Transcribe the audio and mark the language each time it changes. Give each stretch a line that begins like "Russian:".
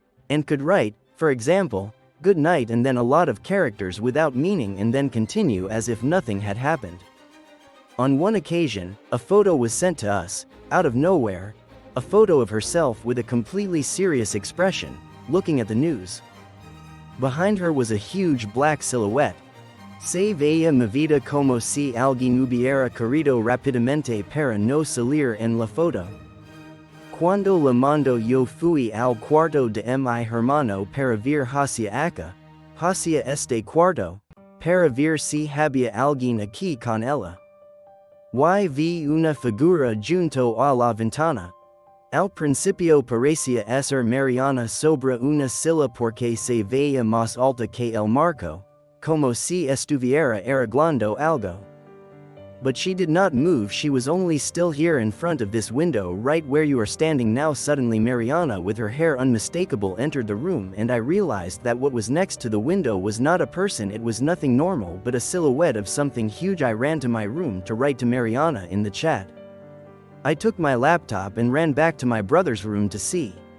English: And could write, for example, good night, and then a lot of characters without meaning, and then continue as if nothing had happened. On one occasion, a photo was sent to us, out of nowhere, a photo of herself with a completely serious expression, looking at the news. Behind her was a huge black silhouette.
Spanish: Se veía movida como si alguien hubiera corrido rápidamente para no salir en la foto. Cuando la mando yo fui al cuarto de mi hermano para ver hacia acá, hacia este cuarto, para ver si había alguien aquí con ella. Y vi una figura junto a la ventana. Al principio parecía ser Mariana sobre una silla porque se veía más alta que el marco, como si estuviera arreglando algo.
English: But she did not move, she was only still here in front of this window right where you are standing now. Suddenly Mariana, with her hair unmistakable, entered the room, and I realized that what was next to the window was not a person, it was nothing normal but a silhouette of something huge. I ran to my room to write to Mariana in the chat. I took my laptop and ran back to my brother's room to see.